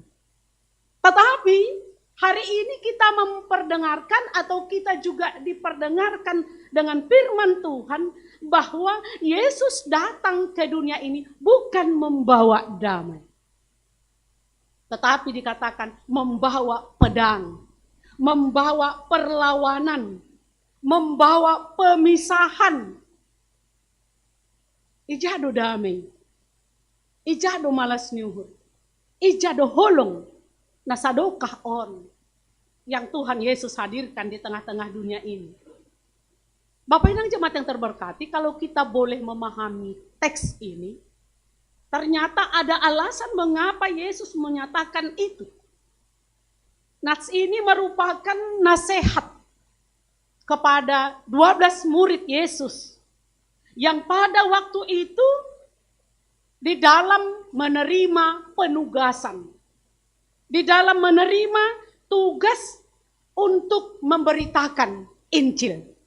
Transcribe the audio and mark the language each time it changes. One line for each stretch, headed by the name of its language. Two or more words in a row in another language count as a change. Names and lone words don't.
Indonesian: Tetapi hari ini kita memperdengarkan atau kita juga diperdengarkan dengan firman Tuhan bahwa Yesus datang ke dunia ini bukan membawa damai. Tetapi dikatakan membawa pedang, membawa perlawanan, membawa pemisahan.
Batak Simalungun: Ijado damai, ijado malas nyuhur, ijado holong, nasadokah on
Indonesian: yang Tuhan Yesus hadirkan di tengah-tengah dunia ini. Bapak Inang jemaat yang terberkati, kalau kita boleh memahami teks ini, Ternyata ada alasan mengapa Yesus menyatakan itu. Nats ini merupakan nasihat kepada 12 murid Yesus yang pada waktu itu di dalam menerima penugasan, di dalam menerima tugas untuk memberitakan Injil.